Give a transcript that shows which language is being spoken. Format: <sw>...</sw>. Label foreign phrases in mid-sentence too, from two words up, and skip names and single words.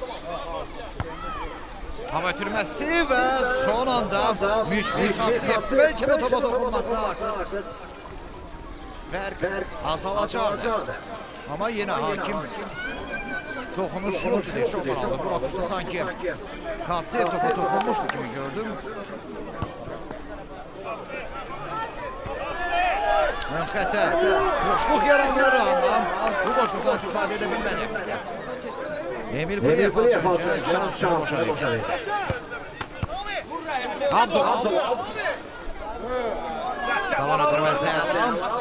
<tr>Hava ötürməsi ve son anda Müşfik Kasiyev. Belki de topa dokunması artık. Fark azalacaktı. Ama yine hakim dokunuş yoktu diye şok aldı. Bu bakışta sanki Kasiyev topa dokunmuştu gibi gördüm.</tr> <az>Həqiqətən boşluq yaranır ama bu boşluqdan istifadə edə bilmədi.</az> <tr>Emil Quliyev az önce şansını boşadı. Abdulov. Tavan ötürməsi Adam.</tr>